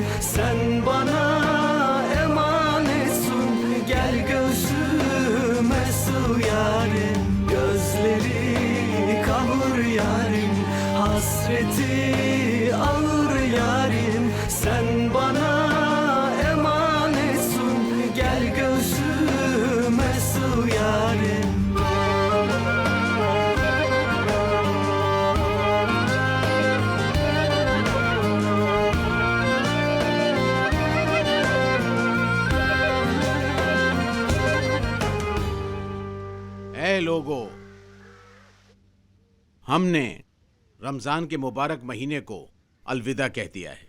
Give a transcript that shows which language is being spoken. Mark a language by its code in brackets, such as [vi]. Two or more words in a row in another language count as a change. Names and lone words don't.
[tr] Sen bana emanetsin, gel gözüme sığ yarim. Gözleri kahır yarim, hasreti ağır yarim. Sen bana emanetsin, gel gözüme sığ yarim. [hi] ऐ लोगों, हमने रमजान के मुबारक महीने को अलविदा कह दिया है।